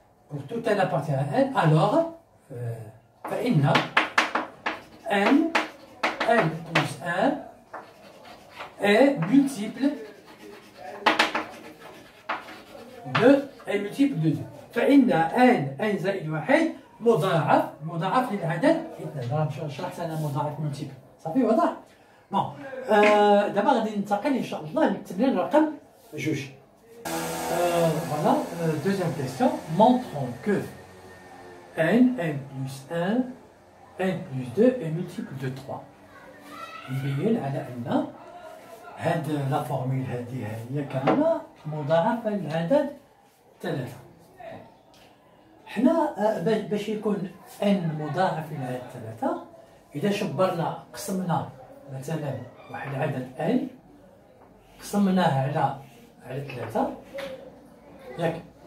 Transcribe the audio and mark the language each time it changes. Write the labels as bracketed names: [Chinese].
[French] pour tout n appartient à n alors [Arabic] فإن [French] n plus 1 est multiple de 2. [Arabic] فإن n زائد واحد مضاعف للعدد 2. شرحت أنا مضاعف ملتيبل صافي واضح. بون دابا غادي ننتقل إن شاء الله نكتب لنا الرقم 2. [French] Voilà, deuxième question. Montrons que n plus 1, n plus 2 est multiple de 3. [Arabic] نبين على أن هاد لا فورمول هذه هي كاملة مضاعفة للعدد 3. حنا باش يكون n مضاعف للعدد 3 إذا شبرنا قسمنا مثلا واحد العدد n قسمناه على 3 ياك